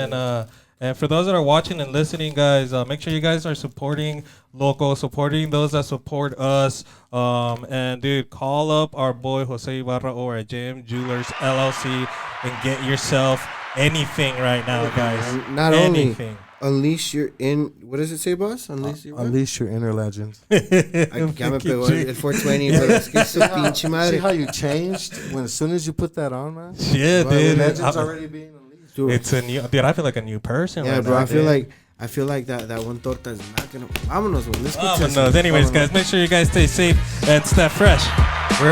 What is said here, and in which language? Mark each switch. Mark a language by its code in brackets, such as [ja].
[en] And for those that are watching and listening, guys, make sure you guys are supporting local, supporting those that support us. And dude, call up our boy Jose Ibarra over at JM Jewelers LLC and get yourself anything right now, guys. Not anything. Only unleash your what does it say, boss? Unleash your inner legend. [es] Ya me pegó el 420, pero es que su pinche madre. [en] See how you changed as soon as you put that on, man? Yeah, dude. Legend's already being unleashed. Dude. It's a new, dude. I feel like a new person. Yeah, right bro. now, I feel like that one torta is not gonna. [es] Vámonos, [en] bro. Let's get [es] Vámonos. [en] Anyways, guys, make sure you guys stay safe and stay fresh. We're